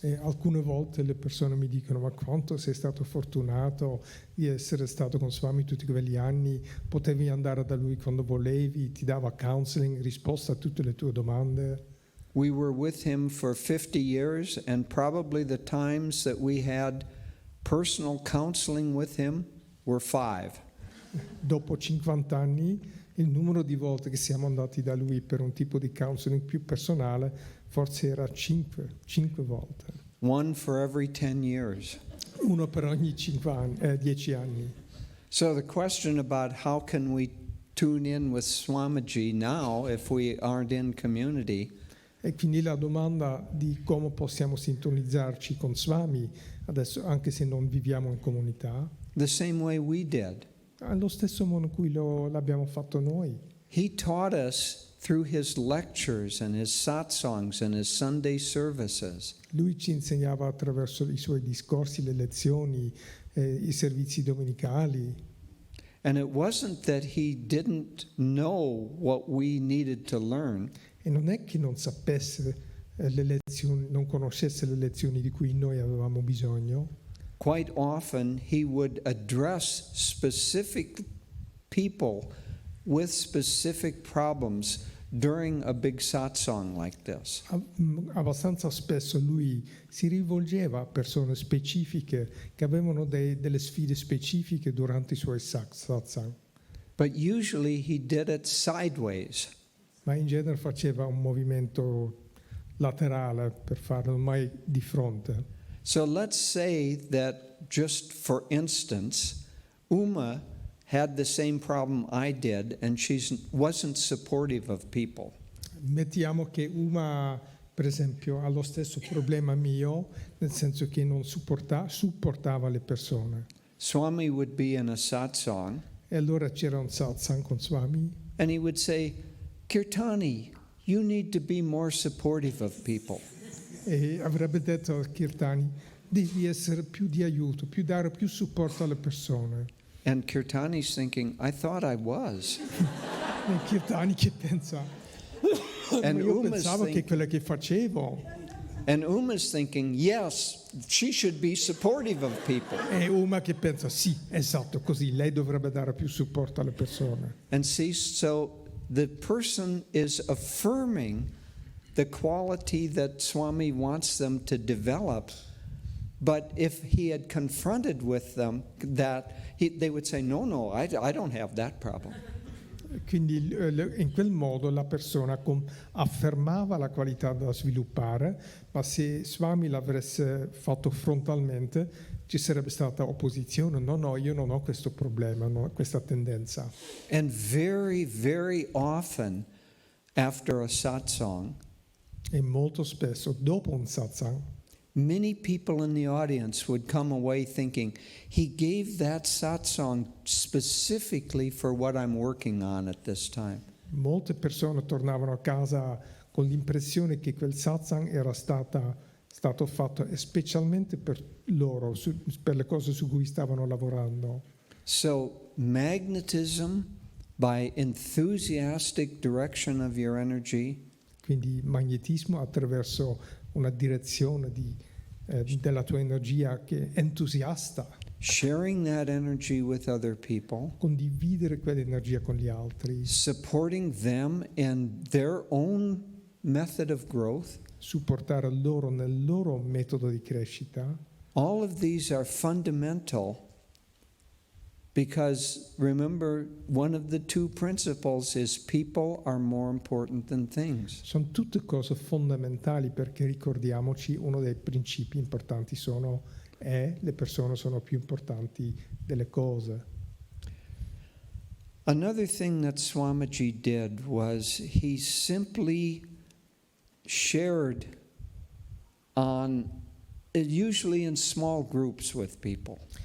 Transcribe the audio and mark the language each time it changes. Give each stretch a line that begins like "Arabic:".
Italian: E alcune volte le persone mi dicono: ma quanto sei stato fortunato di essere stato con Swami tutti quegli anni, potevi andare da lui quando volevi, ti dava counseling, risposta a tutte le tue domande.
English: We were with him for 50 years, and probably the times that we had personal counseling with him were 5.
Italian: Dopo 50 anni il numero di volte che siamo andati da lui per un tipo di counseling più personale forse era 5 volte.
English: One for every 10 years.
Italian: Uno per ogni 10 anni.
English: So the question about how can we tune in with Swamiji now if we aren't in community,
Italian: E quindi la domanda di come possiamo sintonizzarci con Swami adesso, anche se non viviamo in comunità,
English: the same way we did.
Italian: allo stesso modo in cui l'abbiamo fatto noi.
English: He taught us through his lectures and his satsangs and his Sunday services.
Italian: Lui ci insegnava attraverso i suoi discorsi, le lezioni, i servizi domenicali.
English: And it wasn't that he didn't know what we needed to learn.
Italian: E non è che non sapesse le lezioni, non conoscesse le lezioni di cui noi avevamo bisogno.
English: Quite often he would address specific people with specific problems during a big satsang like this.
Italian: Abbastanza spesso lui si rivolgeva a persone specifiche che avevano delle sfide specifiche durante i suoi satsang.
English: But usually he did it sideways.
Italian: Ma in genere faceva un movimento laterale per farlo, mai di fronte.
English: So let's say that, just for instance, Uma had the same problem I did and she wasn't supportive of people.
Italian: Mettiamo che Uma, per esempio, ha lo stesso problema mio, nel senso che non supportava le persone.
English: Swami would be in a satsang
Italian: E allora c'era un satsang con Swami
English: and he would say, Kirtani, you need to be more supportive of people.
Italian: e avrebbe detto a Kirtani: devi essere più di aiuto, dare più supporto alle persone.
English: And Kirtani's thinking, I thought I was.
Italian: E Kirtani che pensa: ma
English: And
Italian: io
English: Uma's
Italian: pensavo che
English: think-
Italian: quello che facevo.
English: And Uma's thinking, yes, she should be supportive of people.
Italian: E Uma che pensa: sì, esatto, così, lei dovrebbe dare più supporto alle persone.
English: And see, so the person is affirming the quality that Swami wants them to develop. But if he had confronted with them that, they would say, no, I don't have that problem.
Italian: Quindi in quel modo la persona affermava la qualità da sviluppare, ma se Swami l'avesse fatto frontalmente ci sarebbe stata opposizione. No, io non ho questo problema, non ho questa tendenza.
English: And very, very often after a satsang,
Italian: E molto spesso dopo un satsang
English: many people in the audience would come away thinking, he gave that satsang specifically for what I'm working on at this time.
Italian: molte persone tornavano a casa con l'impressione che quel satsang era stato fatto specialmente per loro, per le cose su cui stavano lavorando.
English: So magnetism, by enthusiastic direction of your energy,
Italian: Quindi magnetismo attraverso una direzione della tua energia che è entusiasta,
English: sharing that energy with other people,
Italian: condividere quell'energia con gli altri,
English: supporting them in their own method of growth.
Italian: supportare loro nel loro metodo di crescita.
English: All of these are fundamental because, remember, one of the two principles is people are more important than things.
Italian: Sono tutte cose fondamentali, perché ricordiamoci, uno dei principi importanti le persone sono più importanti delle cose.
English: Another thing that Swamiji did was he simply shared on usually in small groups with people.